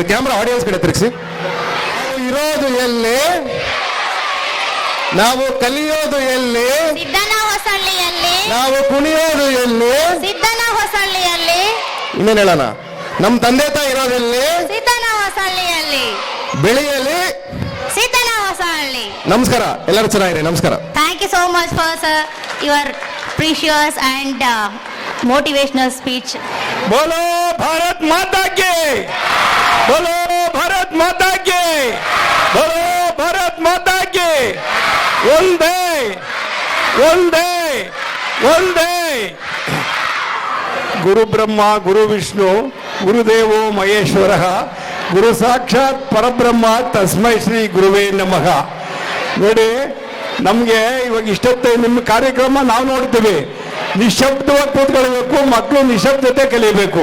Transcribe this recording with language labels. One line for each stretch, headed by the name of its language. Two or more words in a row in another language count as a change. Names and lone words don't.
English: camera audience
Kannada: ಕಡೆ ತಿರುಗಿಸಿ. ಇರೋದು ಎಲ್ಲಿ, ನಾವು ಕಲಿಯೋದು ಎಲ್ಲಿ, ಸಿದ್ದನ ಹೊಸಳ್ಳಿಯಲ್ಲಿ, ನಾವು ಕುಣಿಯೋದು ಎಲ್ಲಿ, ಸಿದ್ದನ ಹೊಸಳ್ಳಿಯಲ್ಲಿ, ಇನ್ನೇನು ಹೇಳೋಣ, ನಮ್ಮ ತಂದೆ ತಾಯಿ ಇರೋದೆಲ್ಲಿ, ಸಿದ್ದನ ಹೊಸಳ್ಳಿಯಲ್ಲಿ, ಬೆಳೆಯಲ್ಲಿ, ಸಿದ್ದನ ಹೊಸಳ್ಳಿ. ನಮಸ್ಕಾರ, ಎಲ್ಲರೂ ಚೆನ್ನಾಗಿರಿ. ನಮಸ್ಕಾರ.
English: Thank you so much for sir, your precious and motivational speech.
Hindi: बोलो भारत माता की, बोलो भारत माता की, बोलो भारत माता की.
Kannada: ಒಂದೇ ಒಂದೇ ಒಂದೇ.
Sanskrit: ಗುರು ಬ್ರಹ್ಮ ಗುರು ವಿಷ್ಣು ಗುರುದೇವೋ ಮಹೇಶ್ವರ ಗುರು ಸಾಕ್ಷಾತ್ ಪರಬ್ರಹ್ಮ ತಸ್ಮೈ ಶ್ರೀ ಗುರುವೇ ನಮಃ.
Kannada: ನೋಡಿ, ನಮಗೆ ಇವಾಗ ಇಷ್ಟೊತ್ತೆ ನಿಮ್ಮ ಕಾರ್ಯಕ್ರಮ ನಾವು ನೋಡ್ತೀವಿ, ನಿಶಬ್ದವಾಗಿ ಕೂತ್ಕೊಳ್ಬೇಕು, ಮಕ್ಕಳು ನಿಶಬ್ದತೆ ಕಲಿಬೇಕು.